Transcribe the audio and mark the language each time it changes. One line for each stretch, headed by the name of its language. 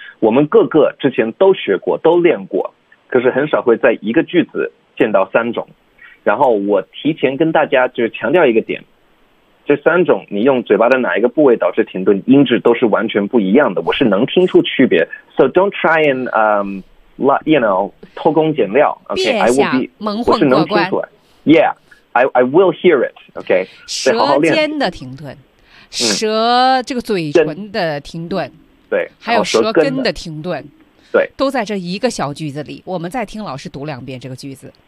Chinese: 我们各个之前都学过都练过，可是很少会在一个句子见到三种。然后我提前跟大家就是强调一个点，这三种你用嘴巴的哪一个部位导致停顿，音质都是完全不一样的，我是能听出区别。
English: So don't try and you know
Chinese: 偷工减料，
English: okay,
Chinese: 别想蒙混过关。
English: Yeah, I will hear it, okay,
Chinese: 舌尖的停顿，舌这个嘴唇的停顿，对，还有舌根的停顿，对，都在这一个小句子里。我们再听老师读两遍这个句子。